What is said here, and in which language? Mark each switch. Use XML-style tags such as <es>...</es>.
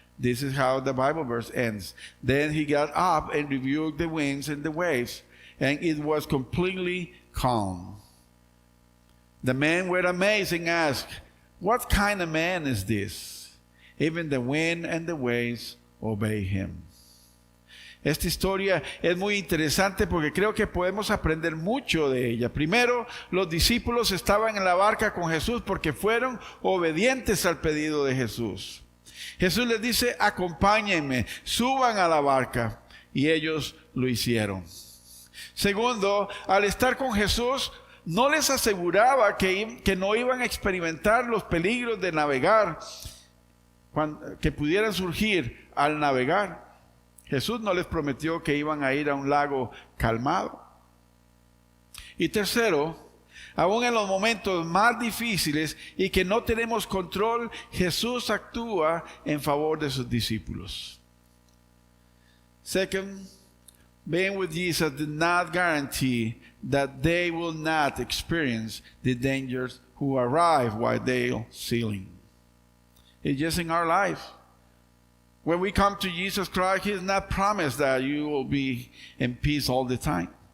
<en>This is how the Bible verse ends. Then he got up and rebuked the winds and the waves, and it was completely calm. The men were amazed and asked, "What kind of man is this? Even the wind and the waves obey him."</en> <es>Esta historia es muy interesante porque creo que podemos aprender mucho de ella. Primero, los discípulos estaban en la barca con Jesús porque fueron obedientes al pedido de Jesús. Jesús les dice: acompáñenme, suban a la barca, y ellos lo hicieron. Segundo, al estar con Jesús, no les aseguraba que no iban a experimentar los peligros de navegar que pudieran surgir al navegar. Jesús no les prometió que iban a ir a un lago calmado. Y tercero, aún en los momentos más difíciles y que no tenemos control, Jesús actúa en favor de sus discípulos.</es> <en>Second, being with Jesus did not guarantee that they will not experience the dangers who arrive while they are sailing. It's just in our life. When we come to Jesus Christ, He has not promised that you will be in peace all the time.</en>